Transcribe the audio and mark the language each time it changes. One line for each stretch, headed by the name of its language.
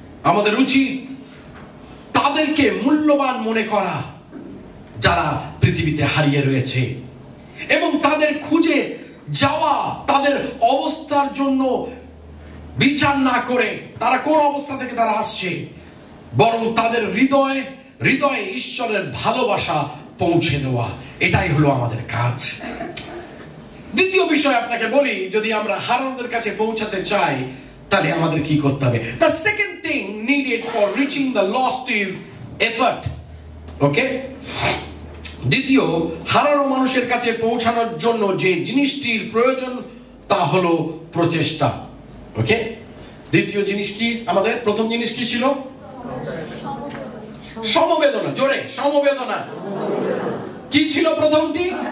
Bangla: আমাদের উচিত তাদেরকে মূল্যবান মনে করা যারা পৃথিবীতে হারিয়ে রয়েছে, এবং তাদের খুঁজে যাওয়া, তাদের অবস্থার জন্য বিচার না করে তারা কোন অবস্থা থেকে তারা আসছে, বরং তাদের হৃদয়ে ঈশ্বরের ভালোবাসা পৌঁছে দেওয়া। এটাই হলো আমাদের কাজ। দ্বিতীয় বিষয় আপনাকে বলি, যদি আমরা হারানোদের কাছে পৌঁছাতে চাই তাহলে আমাদের কি করতে হবে?
English: The second thing needed for reaching the lost is effort.
Bangla: ওকে, দ্বিতীয়, হারানো মানুষের কাছে পৌঁছানোর জন্য যে জিনিসটির প্রয়োজন তা হলো প্রচেষ্টা। ওকে, দ্বিতীয় জিনিস কি আমাদের? প্রথম জিনিস কি ছিল? সমবেদনা। জোরে, সমবেদনা। কি ছিল প্রথমটি?